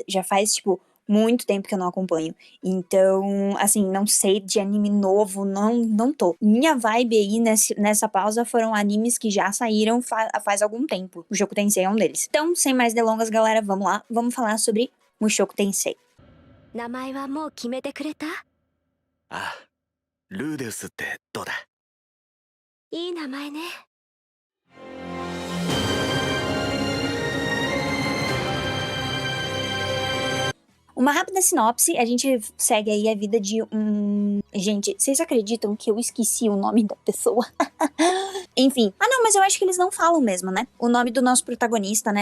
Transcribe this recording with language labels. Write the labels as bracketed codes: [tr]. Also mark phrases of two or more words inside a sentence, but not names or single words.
[pt] Já faz, tipo, muito tempo que eu não acompanho. Então, assim, não sei de anime novo, não tô. Minha vibe aí nessa pausa foram animes que já saíram faz algum tempo. O Mushoku Tensei é um deles. Então, sem mais delongas, galera, vamos lá. Vamos falar sobre Mushoku Tensei. [ja] 名前はもう決めてくれた？ああ、ルーデウスってどうだ？いい名前ね。 [pt] Uma rápida sinopse, a gente segue aí a vida de um... Gente, vocês acreditam que eu esqueci o nome da pessoa? Enfim. Ah, não, mas eu acho que eles não falam mesmo, né? O nome do nosso protagonista, né?